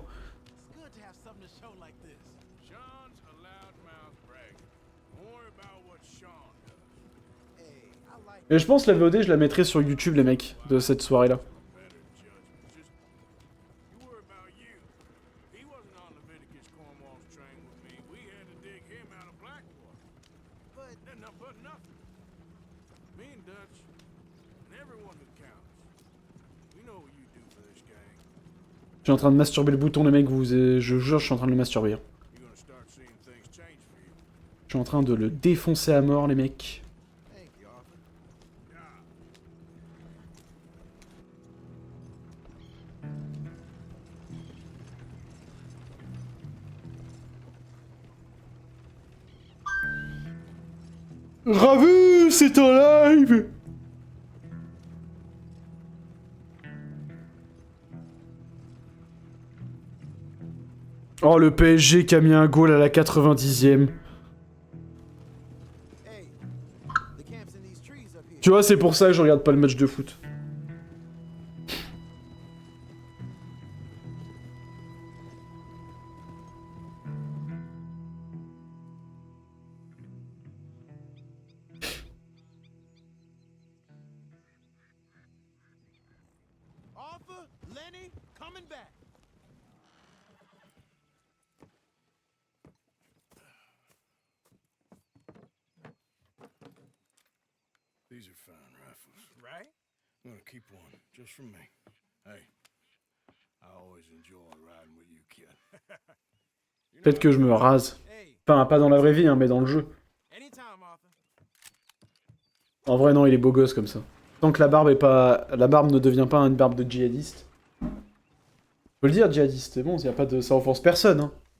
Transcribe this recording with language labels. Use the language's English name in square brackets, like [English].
[English] It's good to have something to show like this. Sean's a loudmouth bragger. Don't worry about what Sean does. Hey, I like [French] Et je pense la VOD, je la mettrai sur YouTube, les mecs, de cette soirée-là. [English] Better judgment. Just you worry about you. He wasn't on Leviticus Cornwall's train with me. We had to dig him out of Blackwater. but But nothing. Me and Dutch, and everyone who counts. We know what you do for this gang. [French] Je suis en train de masturber le bouton, les mecs, je jure, je suis en train de le masturber. [English] You're gonna start seeing things change for you. [French] Je suis en train de le défoncer à mort, les mecs. [English] thank you, Arthur. [French] Ravu, c'est en live. Oh, le PSG qui a mis un goal à la 90e. [English] Hey, the camp's in these trees up here. [French] Tu vois, c'est pour ça que je regarde pas le match de foot. [English] Arthur, Lenny, coming back. These are fine rifles. Right? I'm gonna keep one, just for me. Hey, I always enjoy riding with you, kid. [French] Peut-être que je me rase. [English] Hey, [French] Enfin, pas dans la vraie vie, hein, mais dans le jeu. [English] anytime, Arthur. [French] En vrai, non, il est beau gosse comme ça. Tant que la barbe est pas... La barbe ne devient pas une barbe de djihadiste. Faut le dire, djihadiste, c'est bon, y a pas de... ça offense personne, hein.